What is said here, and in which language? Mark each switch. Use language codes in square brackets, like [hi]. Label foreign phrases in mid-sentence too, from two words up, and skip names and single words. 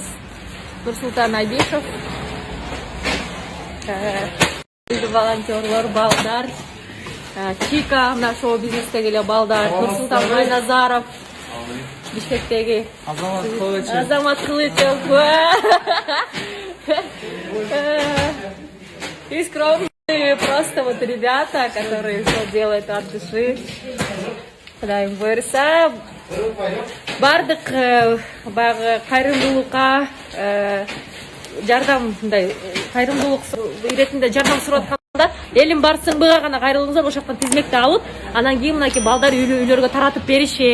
[ky] Нурсултан Айбеков. Волонтерлор, балдар. Чика, мына шоу бизнестеги эле балдар. Нурсултан Майназаров. Бишкектеги Азамат Кылычев. [ru] И скромные просто вот ребята, которые все делают от души. [ky] Кудайым буйруса, бардык баягы кайрымдуулукка жардам мындай кайрымдуулук иретинде жардам сурап атканда элим барсыңбыга гана кайрылыңыздар, ошол жактан тизмекти алып, анан кийин мынакей балдар үйлөргө таратып беришет.